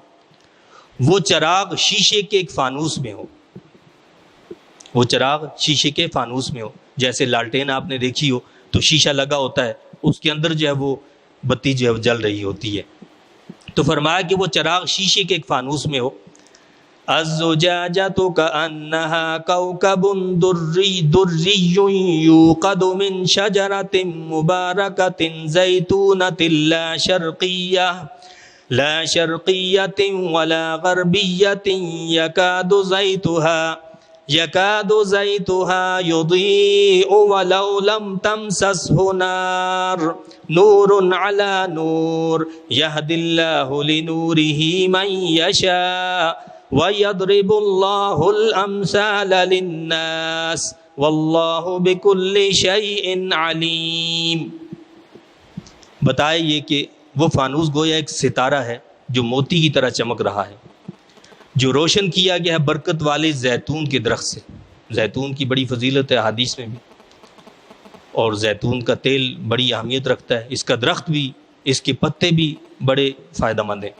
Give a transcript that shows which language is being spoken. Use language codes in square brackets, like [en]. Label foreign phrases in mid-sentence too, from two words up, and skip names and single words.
[ur] وہ چراغ شیشے کے ایک فانوس میں ہو، وہ چراغ شیشے کے فانوس میں ہو، جیسے لالٹین آپ نے دیکھی ہو تو شیشہ لگا ہوتا ہے، اس کے اندر جو ہے وہ بتی جو ہے جل رہی ہوتی ہے۔ تو فرمایا کہ وہ چراغ شیشے کے ایک فانوس میں ہو۔ [ar] الزجاجۃ کأنہا کوکب دری یوقد من شجرۃ مبارکۃ زیتونۃ لا شرقیۃ ولا غربیۃ یکاد زیتها یضیء ولو لم تمسسہ نار نور علی نور یہدی اللہ لنورہ من یشاء وَيَضْرِبُ اللَّهُ الْأَمْثَالَ لِلنَّاسِ وَاللَّهُ بِكُلِّ شَيْءٍ عَلِيمٌ۔ [ur] بتائے یہ کہ وہ فانوس گویا ایک ستارہ ہے جو موتی کی طرح چمک رہا ہے، جو روشن کیا گیا ہے برکت والے زیتون کے درخت سے. زیتون کی بڑی فضیلت ہے حدیث میں بھی, اور زیتون کا تیل بڑی اہمیت رکھتا ہے, اس کا درخت بھی, اس کے پتے بھی بڑے فائدہ مند ہیں.